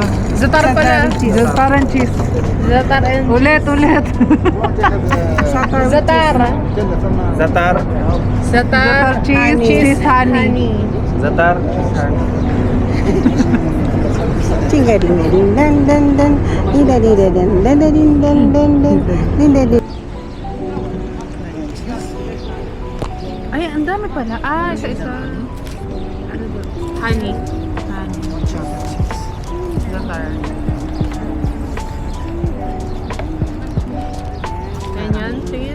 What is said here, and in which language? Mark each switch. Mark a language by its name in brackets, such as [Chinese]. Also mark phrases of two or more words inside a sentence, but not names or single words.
[Filipino] Zatar pala. [English] Zatar and cheese. Zatar and... [Filipino] Ulit. Zatar. Zatar. Zatar. [English] Cheese. Cheese honey. [Filipino] Zatar. Chinga ding ding dan dan dan. Ida di da dan dan da din dan dan dan. Dinda di. Ay, ang dami pala. Ah, isa-isa. Ano ba? Honey. Honey. Zatar. Ganyan. Sige.